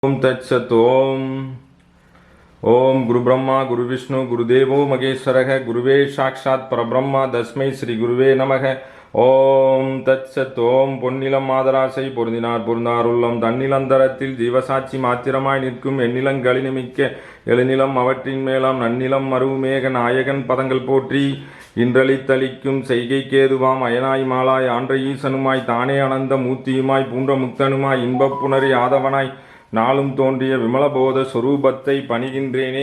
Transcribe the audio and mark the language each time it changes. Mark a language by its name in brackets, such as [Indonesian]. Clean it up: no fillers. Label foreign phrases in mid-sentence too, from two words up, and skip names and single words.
[Sanskrit] ओम तत्सत ओम गुरु ब्रह्मा गुरु विष्णु गुरुदेवो महेश्वरः गुरुवे साक्षात् परब्रह्म तस्मै श्री गुरुवे नमः ओम् तत्सत् ओम् [Tamil] பொன்னிலம் மாதராசை பொருந்தினார் பொருந்தார் உள்ளம் தன்னிலந்தரத்தில் ஜீவசாட்சி மாத்திரமாய் நிற்கும் எண்ணிலங்களினிமிக்க எழுநிலம் அவற்றின் மேலாம் நன்னிலம் மருவுமேக நாயகன் பதங்கள் போற்றி இன்றளித்தளிக்கும் செய்கை கேதுவாம் அயனாய் மாலாய் ஆன்ற ஈசனுமாய் தானே அனந்த மூர்த்தியுமாய் பூன்ற முக்தனுமாய் இன்பப் புணரி ஆதவனாய் நாளும் தோன்றிய விமலபோத சொரூபத்தை பணிகின்றேனே.